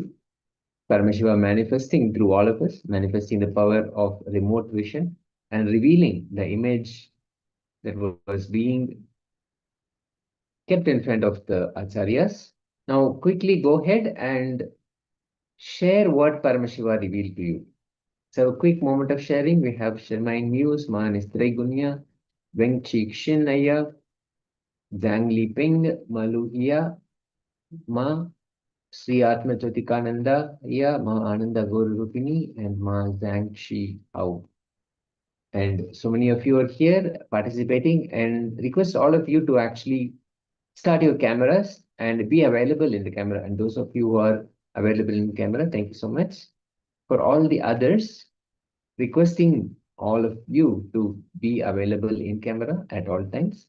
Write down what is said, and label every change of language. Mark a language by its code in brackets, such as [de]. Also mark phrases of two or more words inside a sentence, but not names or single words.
[en] Paramashiva manifesting through all of us, manifesting the power of remote vision and revealing the image that was being kept in front of the acharyas. Now, quickly go ahead and share what Paramashiva revealed to you. So, a quick moment of sharing. We have Shermain Muse, Ma Nistre Gunya, Weng Chik Shin Aya, Zhang Li Ping, Maluhia, Ma Sri Atma Jyotikananda, Ma Ananda Guru Rupini, and Ma Zhang Shi Hao. And so many of you are here participating, and request all of you to actually start your cameras and be available in the camera. And those of you who are available in the camera, thank you so much. For all the others, requesting all of you to be available in camera at all times.